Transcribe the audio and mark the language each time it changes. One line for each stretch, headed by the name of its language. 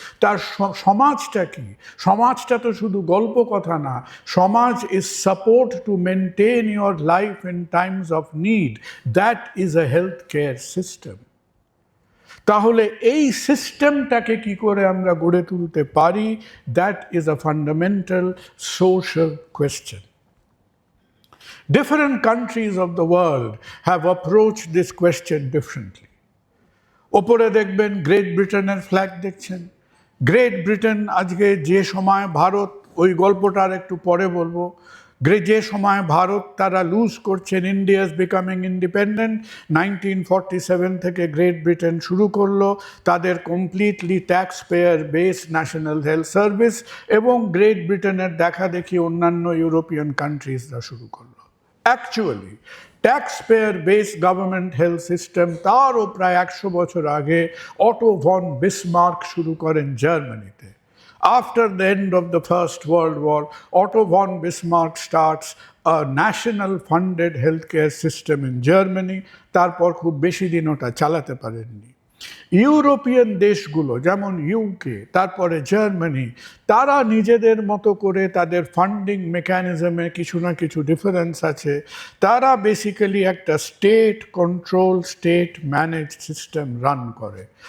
Bangla: তার সমাজটা কি? সমাজটা তো শুধু গল্প কথা না,
English: Samaj is support to maintain your life in times of need, that is a health care system.
Bangla: তাহলে এই সিস্টেমটাকে কি করে আমরা গড়ে তুলতে পারি,
English: That is a fundamental social question. Different countries of the world have approached this question differently.
Bangla: ওপরে দেখবেন গ্রেট ব্রিটেনের ফ্ল্যাগ দেখছেন। গ্রেট ব্রিটেন আজকে যে সময় ভারত, ওই গল্পটার একটু পরে বলবো, যে সময় ভারত তারা লুজ করছেন,
English: India is becoming independent,
Bangla: 1947 থেকে গ্রেট ব্রিটেন শুরু করলো তাদের completely tax payer base national health service, এবং গ্রেট ব্রিটেনের দেখা দেখি অন্যান্য ইউরোপিয়ান কান্ট্রিজরা শুরু করলো। Actually tax payer base government health system তারও প্রায় 100 বছর আগে অটো ভন বিসমার্ক শুরু করেন জার্মানিতে।
English: After the end of the First World War, Otto von Bismarck starts a national funded healthcare system in Germany.
Bangla: তারপর খুব বেশি দিন ওটা চালাতে পারেননি। ইউরোপিয়ান দেশগুলো যেমন ইউকে, তারপরে জার্মানি, তারা নিজেদের মতো করে তাদের ফান্ডিং মেকানিজমে কিছু না কিছু ডিফারেন্স আছে। তারা বেসিক্যালি একটা state control, state manage system run করে।